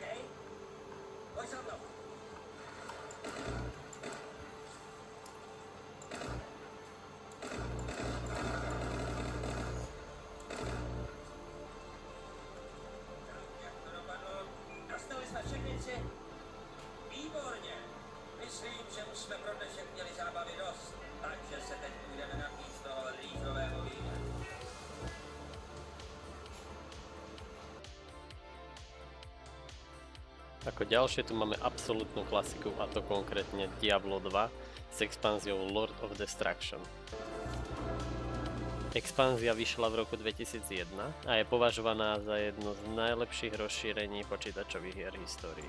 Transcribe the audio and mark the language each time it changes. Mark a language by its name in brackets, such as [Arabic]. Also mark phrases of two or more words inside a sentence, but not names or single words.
[Czech] Pojď za mnou. Tak, jak to dopadlo? Dostali jsme všechny tři? Výborně. Myslím, že už jsme pro dnešek měli zábavy dost, takže se teď půjdeme napít z toho rýžového vína. [Slovak] Ako ďalšie tu máme absolútnu klasiku, a to konkrétne Diablo 2 s expanziou Lord of Destruction. Expanzia vyšla v roku 2001 a je považovaná za jedno z najlepších rozšírení počítačových hier v histórii.